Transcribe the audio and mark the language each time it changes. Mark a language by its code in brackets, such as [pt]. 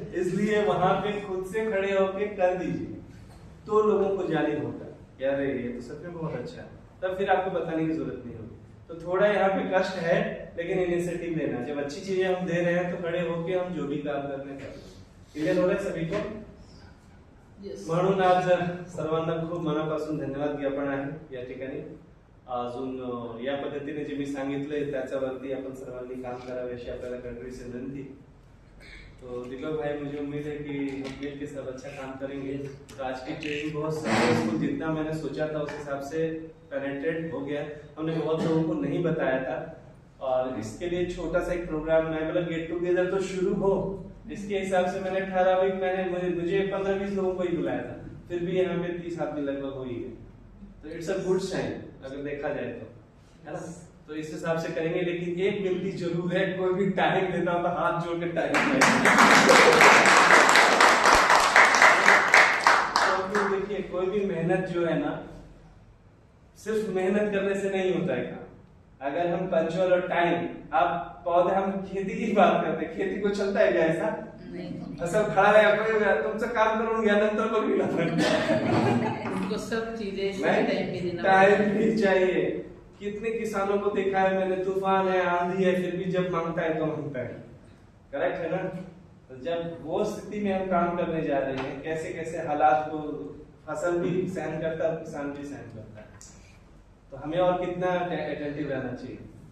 [hi] इसलिए वहां पे खुद से खड़े होके कर दीजिए, तो लोगों को जालिम होता है, क्या रे ये तो सच में बहुत अच्छा है, तब फिर आपको बताने की जरूरत नहीं होगी। तो थोड़ा यहाँ पे कष्ट है, लेकिन इनिशिएटिव लेना, जब अच्छी चीजें हम दे रहे हैं तो खड़े होके हम जो भी काम करने का। क्लियर हो रहा है सभी को? [mr] म्हणून आज सर्वांना खूप मनापासून धन्यवाद ज्ञापन आहे या ठिकाणी। अजून या पद्धतीने जे मी सांगितलंय त्याच्यावरती आपण सर्वांनी काम करावे अशी आपल्याला कड़वी से विनंती। [hi] तो दीपक भाई, मुझे उम्मीद है कि हम मिल के सब अच्छा काम करेंगे। तो आज की ट्रेनिंग बहुत सक्सेसफुल, जितना मैंने सोचा था उस हिसाब से पेनिट्रेट हो गया। हमने बहुत लोगों को नहीं बताया था, और इसके लिए छोटा सा एक प्रोग्राम, मैं बोला गेट टुगेदर तो शुरू हो, इसके हिसाब से मैंने 18 मैंने मुझे 15-20 लोगों को ही बुलाया था, फिर भी यहाँ पे 30 आदमी लगभग हो ही गए। तो [en] it's a good sign [hi] अगर देखा जाए तो, है ना? तो इस हिसाब से करेंगे। लेकिन एक विनती जरूर है, कोई भी टाइम देता हो तो हाथ जोड़ के टाइम तो देखिए, कोई भी मेहनत जो है ना, सिर्फ मेहनत करने से नहीं होता है काम। अगर हम पंचुअल और टाइम, आप पौधे, हम खेती की बात करते हैं, खेती को चलता है क्या ऐसा? फसल खड़ा है, [mr] तुमचं काम करून घ्या, नंतर बघूया [hi] उनको सब चीजें टाइम भी चाहिए। कितने किसानों को देखा है मैंने, तूफान है, आंधी है, फिर भी जब मांगता है तो मांगता है, करेक्ट है ना? तो जब वो स्थिति में हम काम करने जा रहे हैं, कैसे कैसे हालात को फसल भी सहन करता है, किसान भी सहन करता है, तो हमें और कितना अटेंटिव रहना चाहिए।